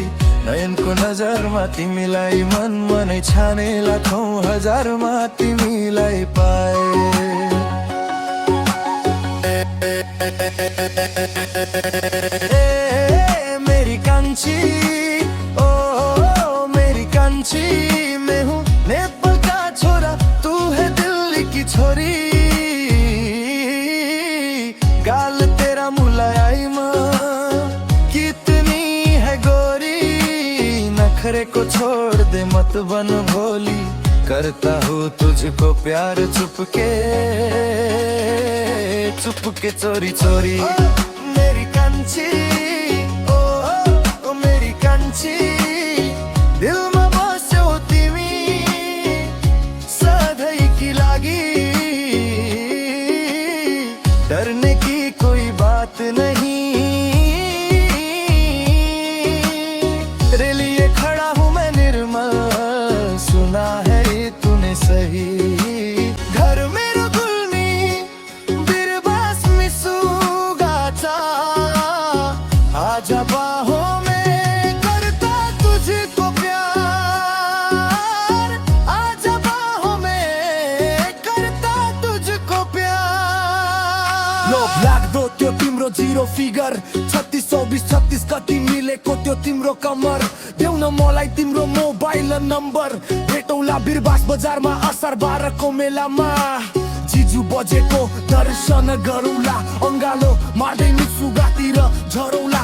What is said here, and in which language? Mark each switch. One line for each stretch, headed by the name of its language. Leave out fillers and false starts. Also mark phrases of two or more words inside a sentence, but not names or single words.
Nepali: नयनको नजरमा तिमीलाई मनै छाने, लाखौं हजारमा तिमीलाई पाए।
Hindi: मेरी कान्छी, ओ मेरी कान्छी, मैं हूँ नेपाल का छोरा, तू है दिल्ली की छोरी। गाल तेरा मुलायम, कितनी है गोरी। नखरे को छोड़ दे, मत बन भोली, करता हूँ तुझको प्यार चुपके चुपके, चोरी चोरी।
Nepali: मेरी कान्छी, ओ मेरी कान्छी, दिलमा बस्यौ तिमी सधैँकी लागि।
Hindi: डरने की कोई बात नहीं, तेरे लिए खड़ा हूँ मैं निर्मल, सुना है ये तूने सही।
Nepali: घर मेरो गुल्मी बिरबास मिसुगाचा,
Hindi: आजा बाहों में करता तुझको प्यार, आजा बाहों में करता तुझको प्यार।
Nepali: लोभ लाग्दो त्यो तिम्रो 0 फिगर, 36 24 36 कति मिलेको त्यो तिम्रो कमर। देऊ न मलाई तिम्रो मोबाइल नम्बर, भेटौँला बिरबास बजारमा असार 12 को मेलामा। जिजु बजेको दर्शन गरौँला, अङ्गालो मार्दै मिसुगातिर झरौँला।